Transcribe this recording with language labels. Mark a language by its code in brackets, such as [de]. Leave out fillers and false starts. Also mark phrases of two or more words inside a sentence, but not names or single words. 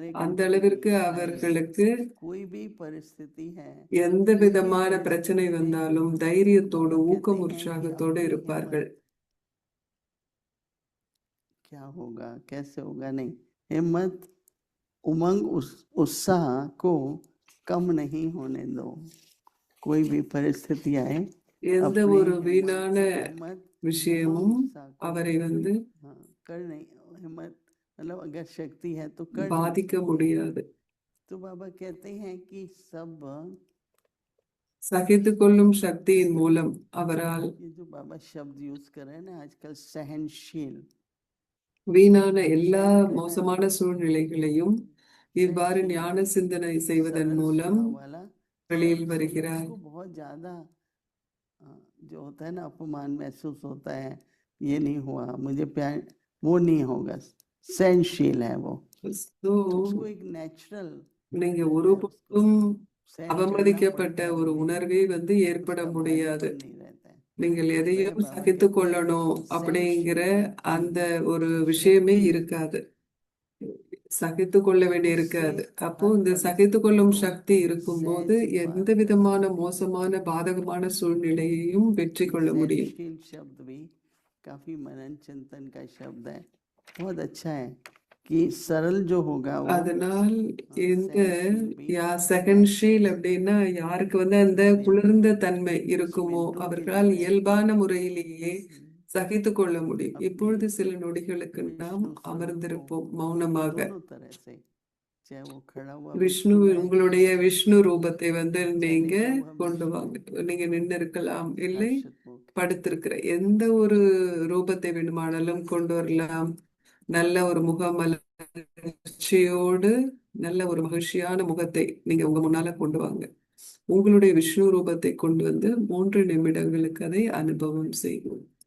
[ta] அந்த [hi] कंट्रोल [ta] அளவிற்கு [hi] में, [ta] அவர்களுக்கு [hi] कोई भी परिस्थिति है [ta] எந்த [hi] किसी भी [ta] விதமான பிரச்சனை [hi] परिस्थिति में [ta] வந்தாலும் தைரியத்தோடு [hi] बाबा कहते [ta] ஊக்கம் [hi] हैं कि [ta] உற்சாகத்தோடு [hi] अपनी [ta] இருப்பார்கள். [hi] हिम्मत क्या होगा कैसे होगा नहीं, हिम्मत उमंग उत्साह को कम नहीं होने दो। कोई भी परिस्थिति आए [ta] எந்த [hi] अपनी [ta] ஒரு வீணான [hi] हिम्मत [ta] விஷயமும் [hi] उमंग उत्साह को [ta] அவரை வந்து [hi] कर नहीं, हिम्मत मतलब अगर शक्ति है तो कर नहीं। [ta] பாதிக்க முடியாது. [hi] तो बाबा कहते हैं कि सब [ta] சகித்து கொள்ளும் சக்தியின் மூலம் அவரால் [hi] ये जो बाबा शब्द यूज कर रहे हैं ना आजकल, सहनशील, [ta] வீணான எல்லா [hi] सहन करना [ta] மோசமான சூழ்நிலைகளையும் இவ்வாறு [hi] सहनशील [ta] ஞான [hi] भाव, [ta] சிந்தனை செய்வதன் [hi] सरल [ta] மூலம் [hi] स्वभाव वाला। [ta] வெளியில் [hi] सब [ta] வருகிறார். [hi] लोगों को बहुत ज्यादा जो होता है ना अपमान महसूस होता है, ये नहीं हुआ मुझे प्यार, वो नहीं होगा, सहनशील है वो। So, उसको एक नेचुरल [ta] நீங்க ஒரு [hi] है, उसको [ta] பக்கம் [hi] सहन करना [ta] அவமதிக்கப்பட்ட [hi] पड़ता है, [ta] ஒரு உணர்வே வந்து ஏற்பட [hi] उसका [ta] முடியாது. [hi] भारीपन नहीं रहता है। [ta] நீங்கள் [hi] वह [ta] எதையும் [hi] बाबा [ta] சகித்து [hi] कहते हैं [ta] கொள்ளணும் அப்படிங்கிற [hi] सहनशील [ta] அந்த ஒரு விஷயமே [hi] शक्ति [ta] இருக்காது, சகித்து கொள்ள வேண்டி [hi] उससे [ta] இருக்காது. அப்போ [hi] हर [ta] இந்த சகித்து கொள்ளும் [hi] परिस्थिति को [ta] சக்தி இருக்கும்போது [hi] सहज [ta] எந்த [hi] पार कर [ta] விதமான [hi] सकते हैं। [ta] மோசமான பாதகமான சூழ்நிலையையும் வெற்றி [hi] ये [ta] கொள்ள முடியும். [hi] सहनशील शब्द भी काफी मनन चिंतन का शब्द है, बहुत अच्छा है कि सरल जो होगा वो [ta] அதனால் இந்த [hi] सहनशील भी [ta] செகண்ட் ஷீல் அப்படின்னா யாருக்கு வந்து அந்த [hi] अपने [ta] குளிர்ந்த தன்மை [hi] कुछ [ta] இருக்குமோ [hi] मिनटों के [ta] அவர்களால் [hi] लिए [ta] இயல்பான முறையிலேயே சகித்து கொள்ள முடியும். [hi] अपनी [ta] இப்பொழுது சில நொடிகளுக்கு நாம் [hi] विष्णु स्वरूप को [ta] அமர்ந்திருப்போம் மௌனமாக. [hi] दोनों तरह से, चाहे वो खड़ा हुआ [ta] விஷ்ணு [hi] विष्णु है [ta] உங்களுடைய விஷ்ணு ரூபத்தை வந்து [hi] चाहे [ta] நீங்க [hi] लेटा हुआ [ta] கொண்டு [hi] विष्णु, [ta] வாங்க. நீங்க நின்று இருக்கலாம், இல்லை [hi] हर्षित मुख, [ta] படுத்திருக்கிற எந்த ஒரு ரூபத்தை வேண்டுமானாலும் கொண்டு வரலாம். நல்ல ஒரு முகமலர்ச்சியோடு நல்ல ஒரு மகிழ்ச்சியான முகத்தை நீங்க உங்க முன்னால கொண்டு வாங்க. உங்களுடைய விஷ்ணு ரூபத்தை கொண்டு வந்து 3 நிமிடங்களுக்கு அதை அனுபவம் செய்வோம்.